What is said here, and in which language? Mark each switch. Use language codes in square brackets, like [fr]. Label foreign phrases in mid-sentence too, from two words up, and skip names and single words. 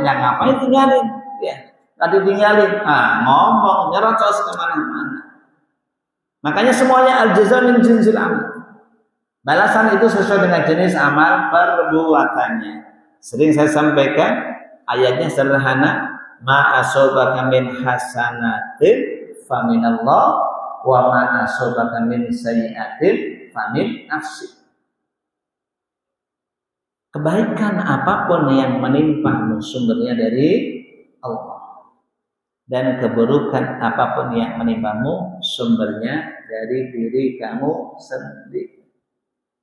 [id] Ngapain tinggalin? Tadi tinggalin. Ngomong, nyerocos kemana-mana. Makanya semuanya [ar] الجزاء من جنس العمل. [id] Balasan itu sesuai dengan jenis amal perbuatannya. Sering saya sampaikan, ayatnya sederhana, [ar] ما أصابك من حسنة فمن الله وما أصابك من سيئة فمن نفسك. [id] Kebaikan apapun yang menimpamu sumbernya dari Allah, dan keburukan apapun yang menimpamu sumbernya dari diri kamu sendiri.